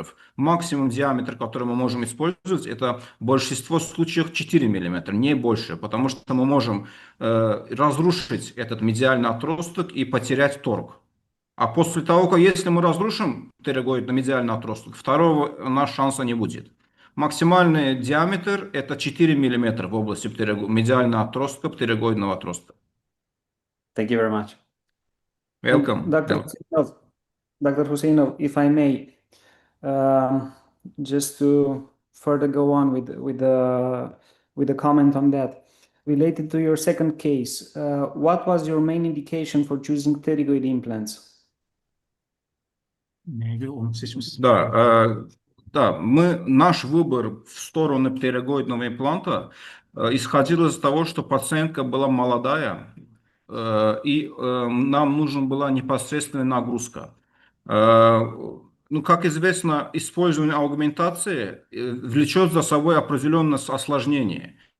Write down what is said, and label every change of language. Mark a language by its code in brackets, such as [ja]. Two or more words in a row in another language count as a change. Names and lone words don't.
[ru] Максимум диаметр, который мы можем использовать, это в большинстве случаев 4 мм, не больше, потому что мы можем разрушить этот медиальный отросток и потерять торг. А после того, как если мы разрушим птеригоидный медиальный отросток, второго у нас шанса не будет. Максимальный диаметр это 4 мм в области медиального отростка, птеригоидного отростка. [en] Thank you very much. Welcome. Dr. Huseynov, if I may, just to further go on with the comment on that. Related to your second case, what was your main indication for choosing pterygoid implants? [tr] Neydi onu seçmişsiniz? [ru] Да, наш выбор в сторону птеригоидного импланта исходил из того, что пациентка была молодая, и нам нужна была непосредственная нагрузка. Ну, как известно, использование аугментации влечет за собой определенное осложнение.